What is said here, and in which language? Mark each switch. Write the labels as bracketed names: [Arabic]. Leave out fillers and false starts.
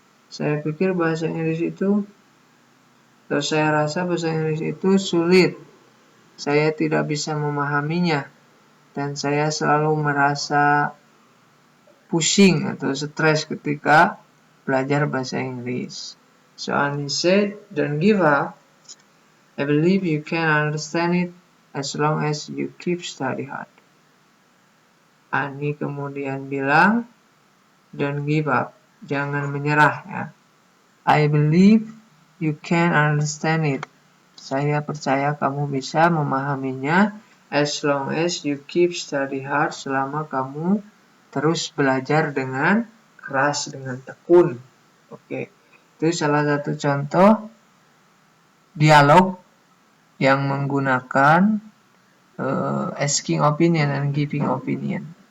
[Indonesian] Saya pikir bahasa Inggris itu, atau saya rasa bahasa Inggris itu sulit. Saya tidak bisa memahaminya. Dan saya selalu merasa pusing atau stres ketika belajar bahasa Inggris. [English] So Ani said, don't give up. I believe you can understand it as long as you keep study hard. [Indonesian] Ani kemudian bilang, [English] don't give up. [Indonesian] Jangan menyerah ya. [English] I believe you can understand it. [Indonesian] Saya percaya kamu bisa memahaminya [English] as long as you keep study hard, [Indonesian] selama kamu terus belajar dengan keras, dengan tekun. Oke. Itu salah satu contoh dialog yang menggunakan [English] asking opinion and giving opinion.